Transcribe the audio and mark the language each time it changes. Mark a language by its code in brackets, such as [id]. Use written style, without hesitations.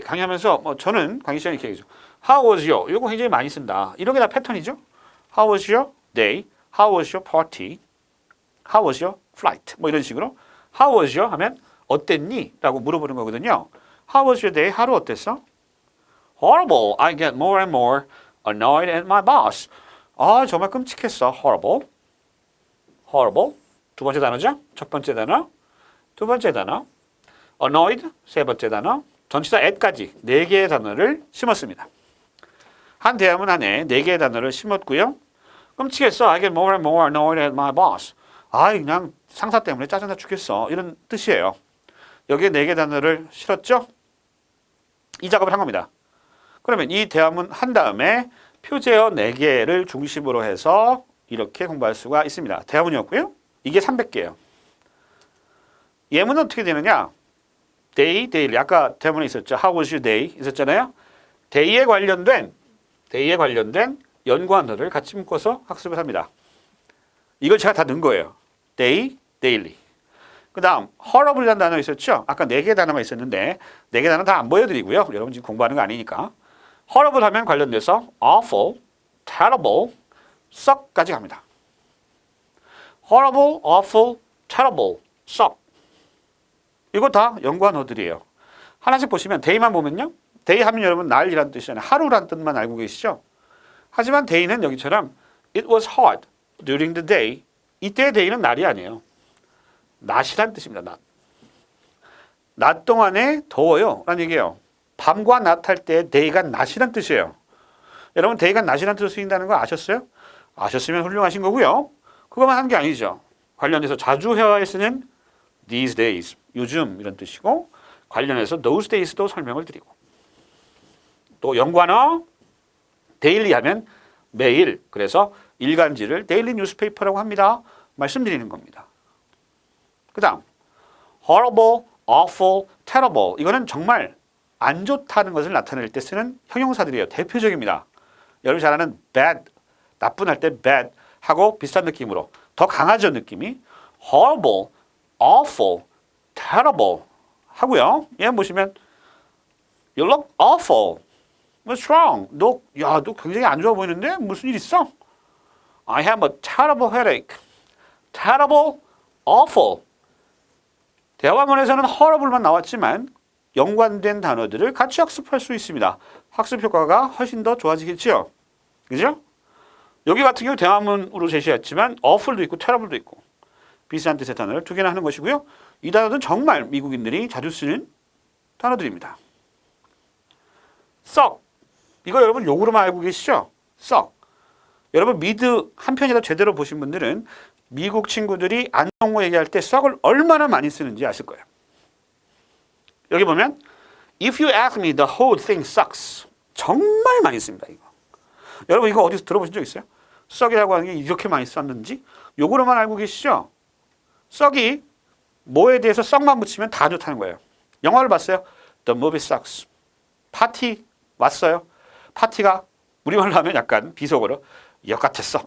[ko] 강의하면서 저는 강의 시간에 이렇게 얘기하죠. [en] How was your? [ko] 이거 굉장히 많이 쓴다. 이런 게 다 패턴이죠. [en] How was your day? How was your party? How was your flight? [ko] 뭐 이런 식으로 How was your? 하면 어땠니? 라고 물어보는 거거든요. [en] How was your day? [ko] 하루 어땠어? [en] Horrible. I get more and more annoyed at my boss. [ko] 정말 끔찍했어. Horrible. Horrible. 두 번째 단어죠. 첫 번째 단어. 두 번째 단어. Annoyed. 세 번째 단어. 전치사 at까지 4개의 단어를 심었습니다. 한 대화문 안에 4개의 단어를 심었고요. 끔찍했어. [en] I get more and more annoyed at my boss. [ko] 그냥 상사 때문에 짜증나 죽겠어. 이런 뜻이에요. 여기에 4개 단어를 실었죠? 이 작업을 한 겁니다. 그러면 이 대화문 한 다음에 표제어 4개를 중심으로 해서 이렇게 공부할 수가 있습니다. 대화문이었고요. 이게 300개예요. 예문은 어떻게 되느냐? day, daily. 아까 대화문에 있었죠. How was your day? 있었잖아요. day에 관련된 연관어를 같이 묶어서 학습을 합니다. 이걸 제가 다 넣은 거예요. [en] day, daily. [ko] 그 다음 horrible이라는 단어 있었죠. 아까 4개의 단어가 있었는데 4개 단어 다 안 보여드리고요. 여러분 지금 공부하는 거 아니니까. horrible 하면 관련돼서 awful, terrible, suck까지 갑니다. [en] horrible, awful, terrible, suck. [ko] 이거 다 연관어들이에요. 하나씩 보시면 day만 보면요. day 하면 여러분 날이란 뜻이잖아요. 하루란 뜻만 알고 계시죠. 하지만 day는 여기처럼 [en] it was hot during the day. [ko] 이때의 day는 날이 아니에요. 낮이란 뜻입니다. 낮. 낮 동안에 더워요. 라는 얘기예요. 밤과 낮 할 때 day가 낮이란 뜻이에요. 여러분 day가 낮이란 뜻을 쓰인다는 거 아셨어요? 아셨으면 훌륭하신 거고요. 그것만 한 게 아니죠. 관련해서 자주 회화에 쓰는 these days, 요즘 이런 뜻이고 관련해서 those days도 설명을 드리고 또 연관어 daily 하면 매일 그래서 일간지를 daily newspaper라고 합니다. 말씀드리는 겁니다. 그 다음 horrible, awful, terrible 이거는 정말 안 좋다는 것을 나타낼 때 쓰는 형용사들이에요. 대표적입니다. 여러분 잘 아는 bad, 나쁜 할 때 bad 하고 비슷한 느낌으로 더 강하죠 느낌이 horrible, awful, terrible 하고요. 얘 보시면 [en] you look awful, what's wrong? [ko] 너 굉장히 안 좋아 보이는데 무슨 일 있어? [en] I have a terrible headache, terrible, awful. [ko] 대화문에서는 horrible만 나왔지만 연관된 단어들을 같이 학습할 수 있습니다. 학습 효과가 훨씬 더 좋아지겠죠? 그죠? 여기 같은 경우 대화문으로 제시했지만 awful도 있고 terrible도 있고 비슷한 뜻의 단어를 2개나 하는 것이고요. 이 단어는 정말 미국인들이 자주 쓰는 단어들입니다. 썩. 이거 여러분 욕으로만 알고 계시죠? 썩. 여러분 미드 한 편이라도 제대로 보신 분들은 미국 친구들이 안정호 얘기할 때 썩을 얼마나 많이 쓰는지 아실 거예요. 여기 보면 [en] If you ask me, the whole thing sucks. [ko] 정말 많이 씁니다. 이거. 여러분 이거 어디서 들어보신 적 있어요? 썩이라고 하는 게 이렇게 많이 썼는지 욕으로만 알고 계시죠? 썩이 뭐에 대해서 썩만 붙이면 다 좋다는 거예요. 영화를 봤어요? [en] The movie sucks. [ko] 파티 왔어요? 파티가 우리말로 하면 약간 비속어로 역 같았어.